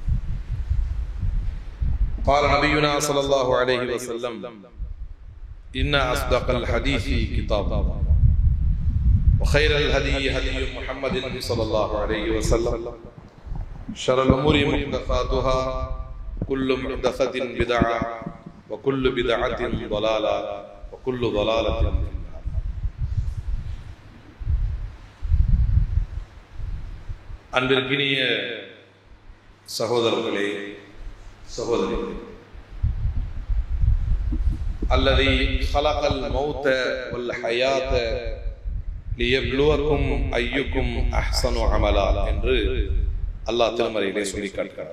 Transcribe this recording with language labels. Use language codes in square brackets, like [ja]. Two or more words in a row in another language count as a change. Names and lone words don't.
[ar] قال نبينا صلى الله عليه وسلم: إن أصدق الحديث كتاب الله وخير الهدي هدي محمد صلى الله عليه وسلم شر الأمور محدثاتها كل محدثة بدعة وكل بدعة ضلالة وكل ضلالة. [ta] அன்பிற்கினிய சகோதரர்களே, சகோதரிகளே, [ar] الذي خلق الموت والحياة ليبلوكم أيكم أحسن عملا [ta] என்று அல்லாஹ் திருமறையிலே சொல்லி காட்டுகிறார்.